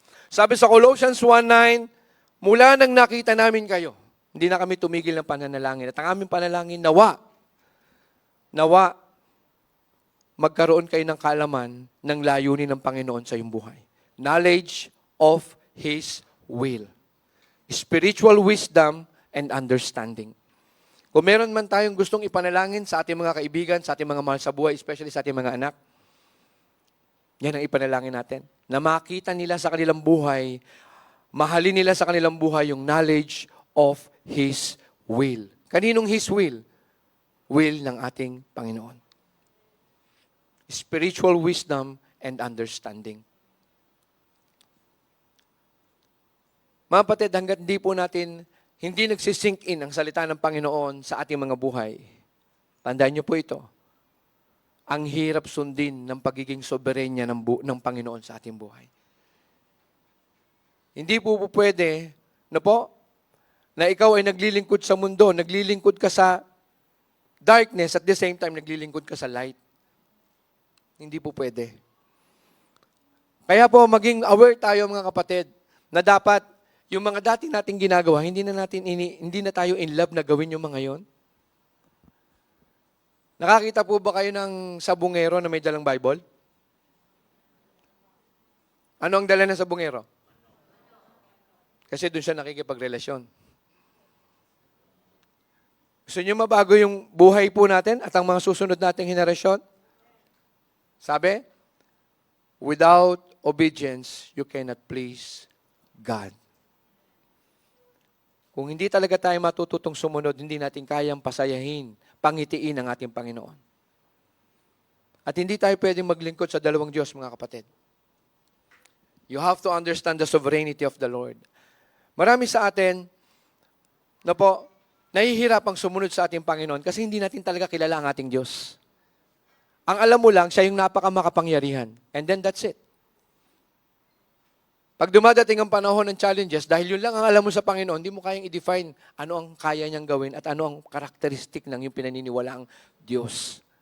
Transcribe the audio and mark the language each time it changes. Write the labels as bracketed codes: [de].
[tl] Sabi sa Colossians 1:9, mula nang nakita namin kayo, hindi na kami tumigil ng pananalangin. At ang aming panalangin, nawa, magkaroon kayo ng kaalaman ng layunin ng Panginoon sa iyong buhay. [en] Knowledge of His will. Spiritual wisdom and understanding. [tl] Kung meron man tayong gustong ipanalangin sa ating mga kaibigan, sa ating mga mahal sa buhay, especially sa ating mga anak, yan ang ipanalangin natin. Na makita nila sa kanilang buhay, mahalin nila sa kanilang buhay yung [en] knowledge of His will. [tl] Kaninong His will? Will ng ating Panginoon. [en] Spiritual wisdom and understanding. [tl] Mga kapatid, hanggat hindi nagsisink in ang salita ng Panginoon sa ating mga buhay, tandaan niyo po ito, ang hirap sundin ng pagiging soberenya ng Panginoon sa ating buhay. Hindi po pwede, na ikaw ay naglilingkod sa mundo, naglilingkod ka sa darkness, [en] at the same time, [tl] naglilingkod ka sa light. Hindi po pwede. Kaya po, maging aware tayo mga kapatid, na dapat, yung mga dati nating ginagawa, hindi na tayo in love na gawin yung mga yon. Nakakita po ba kayo ng sabungero na may dalang Bible? Ano ang dala ng sabungero? Kasi doon siya nakikipagrelasyon. Gusto niyo mabago yung buhay po natin at ang mga susunod nating henerasyon? Sabi, [en] without obedience, you cannot please God. [tl] Kung hindi talaga tayo matututong sumunod, hindi natin kayang pasayahin, pangitiin ang ating Panginoon. At hindi tayo pwedeng maglingkod sa dalawang Diyos, mga kapatid. [en] You have to understand the sovereignty of the Lord. [tl] Marami sa atin na po, nahihirapang sumunod sa ating Panginoon kasi hindi natin talaga kilala ang ating Diyos. Ang alam mo lang, siya yung napakamakapangyarihan. [en] And then that's it. [tl] Pag dumadating ang panahon ng challenges, dahil yun lang ang alam mo sa Panginoon, hindi mo kayang i-define ano ang kaya niyang gawin at ano ang karakteristik ng yung pinaniniwalaang Diyos.